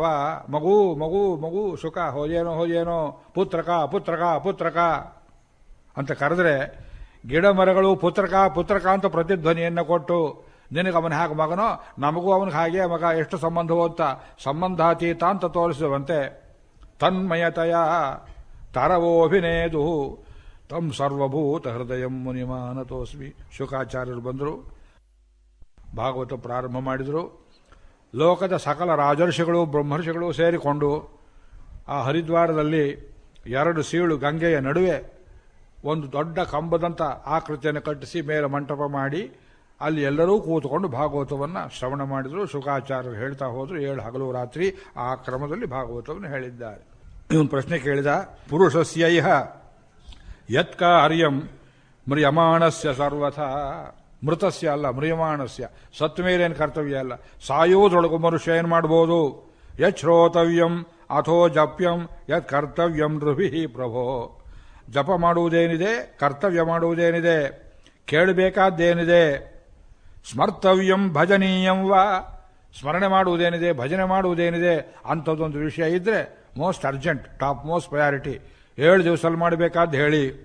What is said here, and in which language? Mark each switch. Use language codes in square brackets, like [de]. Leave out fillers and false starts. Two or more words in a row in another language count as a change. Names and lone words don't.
[kn] ಮಗು ಮಗು ಮಗು, ಶುಕ ಹೋದೇನೋ, ಪುತ್ರಕ ಪುತ್ರಕ ಪುತ್ರಕ ಅಂತ ಕರೆದ್ರೆ ಗಿಡ ಮರಗಳು ಪುತ್ರಕ ಅಂತ ಪ್ರತಿಧ್ವನಿಯನ್ನು ಕೊಟ್ಟು, ನಿನಗೆ ಅವನ ಹಾಗೆ ಮಗನೋ, ನಮಗೂ ಅವನಿಗೆ ಹಾಗೆ ಮಗ, ಎಷ್ಟು ಸಂಬಂಧವೋ ಅಂತ ಸಂಬಂಧಾತೀತ ಅಂತ ತೋರಿಸುವಂತೆ [sa] ತನ್ಮಯತಯ ತರವೋಭಿನೇದು ತಂ ಸರ್ವಭೂತ ಹೃದಯಂ ಮುನಿಮಾನತೋಸ್ಮಿ. [kn] ಶುಕಾಚಾರ್ಯರು ಬಂದರು, ಭಾಗವತ ಪ್ರಾರಂಭ ಮಾಡಿದರು. ಲೋಕದ ಸಕಲ ರಾಜರ್ಷಿಗಳು ಬ್ರಹ್ಮರ್ಷಿಗಳು ಸೇರಿಕೊಂಡು ಆ ಹರಿದ್ವಾರದಲ್ಲಿ 2 ಸೀಳು ಗಂಗೆಯ ನಡುವೆ ಒಂದು ದೊಡ್ಡ ಕಂಬದಂಥ ಆಕೃತಿಯನ್ನು ಕಟ್ಟಿಸಿ ಮೇಲೆ ಮಂಟಪ ಮಾಡಿ ಅಲ್ಲಿ ಎಲ್ಲರೂ ಕೂತುಕೊಂಡು ಭಾಗವತವನ್ನು ಶ್ರವಣ ಮಾಡಿದರು. ಶುಕಾಚಾರ್ಯರು ಹೇಳ್ತಾ ಹೋದರು 7 ಹಗಲು ರಾತ್ರಿ ಆ ಕ್ರಮದಲ್ಲಿ ಭಾಗವತವನ್ನು ಹೇಳಿದ್ದಾರೆ. ಇವನು ಪ್ರಶ್ನೆ ಕೇಳಿದ, [sa] ಪುರುಷಸ್ಯೈಹ ಯತ್ಕಾರ್ಯಂ ಮ್ರಿಯಮಾಣಸ್ಯ ಸರ್ವಥ. [kn] ಮೃತಸ್ಯ ಅಲ್ಲ, ಮ್ರಿಯಮಾಣಸ್ಯ. ಸತ್ತ ಮೇಲೇನು ಕರ್ತವ್ಯ ಅಲ್ಲ, ಸಾಯುವುದರೊಳಗೂ ಮನುಷ್ಯ ಏನು ಮಾಡ್ಬೋದು? [sa] ಯತ್ ಶ್ರೋತವ್ಯಂ ಅಥೋ ಜಪ್ಯಂ ಯತ್ ಕರ್ತವ್ಯಂ ನೃಭಿ ಪ್ರಭೋ. [kn] ಜಪ ಮಾಡುವುದೇನಿದೆ, ಕರ್ತವ್ಯ ಮಾಡುವುದೇನಿದೆ, ಕೇಳಬೇಕಾದ್ದೇನಿದೆ, [sa] ಸ್ಮರ್ತವ್ಯಂ ಭಜನೀಯಂ ವಾ, [kn] ಸ್ಮರಣೆ ಮಾಡುವುದೇನಿದೆ, ಭಜನೆ ಮಾಡುವುದೇನಿದೆ, ಅಂಥದ್ದೊಂದು ವಿಷಯ ಇದ್ರೆ [en] most urgent, top most priority [kn] 7 ದಿವಸದಲ್ಲಿ ಮಾಡಬೇಕಾದ್ದು ಹೇಳಿ.